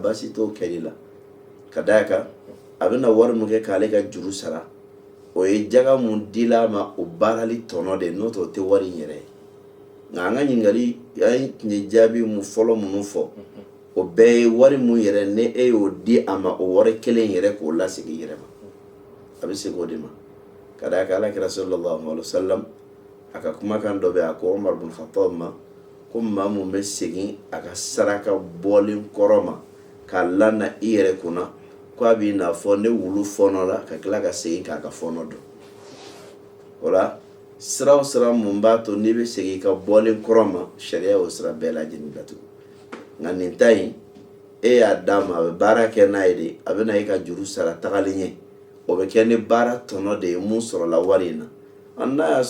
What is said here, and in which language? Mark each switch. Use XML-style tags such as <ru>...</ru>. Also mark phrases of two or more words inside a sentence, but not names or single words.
<bm>baasi t'o kɛli la ka d'a kan a bɛna wari mun kɛ k'ale ka juru sara o ye jaga mun dila ma o baarali tɔnɔ de n'o tɛ o tɛ wari in yɛrɛ ye nka an ka ɲininkali an ye jaabi mun fɔlɔ minnu fɔ o bɛɛ ye wari mun yɛrɛ ne e y'o di a ma o wari kelen yɛrɛ k'o lasegin i yɛrɛ ma a bɛ segin o de ma ka d'a kan alakira</bm> <ar>صلى الله عليه وسلم</ar> <bm>a ka kumakan dɔ bɛ a ko Umar bin Khattab ma ko maa mun bɛ segin a ka saraka bɔlen kɔrɔ ma k'a lana i yɛrɛ kunna ko a b'i n'a fɔ ne wulu fɔnɔ la ka tila ka segin k'a ka fɔnɔ dɔn o la sira o sira mun b'a to n'i bɛ segin i ka bɔlen kɔrɔ ma sariya y'o sira bɛɛ lajɛlen datugu nka nin ta in e y'a d'a ma a bɛ baara kɛ n'a ye de a bɛ na i ka juru sara tagalen ɲɛ o bɛ kɛ ni baara tɔnɔ de ye mun sɔrɔla wari in na n'a y'a</bm>